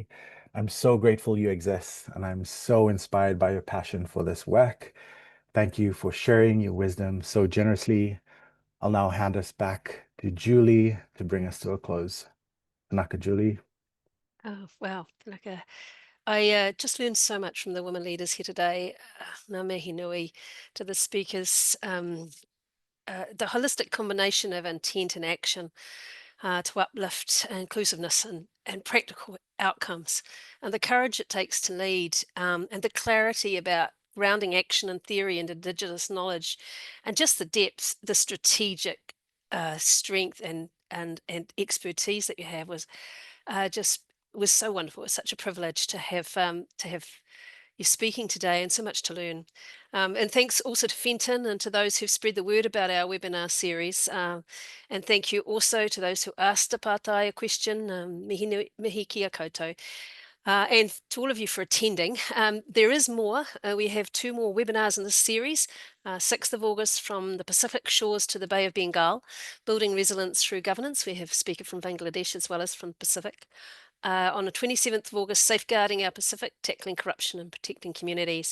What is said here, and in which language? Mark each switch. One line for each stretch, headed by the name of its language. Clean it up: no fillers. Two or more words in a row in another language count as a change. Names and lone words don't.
English: I'm so grateful you exist, and I'm so inspired by your passion for this work. Thank you for sharing your wisdom so generously. I'll now hand us back to Julie to bring us to a close.
Māori: Naka Julie.
English: Oh, wow. I just learned so much from the women leaders here today.
Māori: Ngā mihi nui
English: to the speakers. The holistic combination of intent and action to uplift inclusiveness and practical outcomes, and the courage it takes to lead, and the clarity about grounding action and theory and Indigenous knowledge, and just the depth, the strategic strength and expertise that you have was so wonderful. It was such a privilege to have you speaking today, and so much to learn. And thanks also to Fenton and to those who've spread the word about our webinar series. And thank you also to those who asked a pātai a question,
Māori: mihi kia koutou.
English: And to all of you for attending. There is more. We have 2 more webinars in this series. 6th of August from the Pacific shores to the Bay of Bengal, building resilience through governance. We have a speaker from Bangladesh as well as from Pacific. On the 27th of August, safeguarding our Pacific, tackling corruption and protecting communities.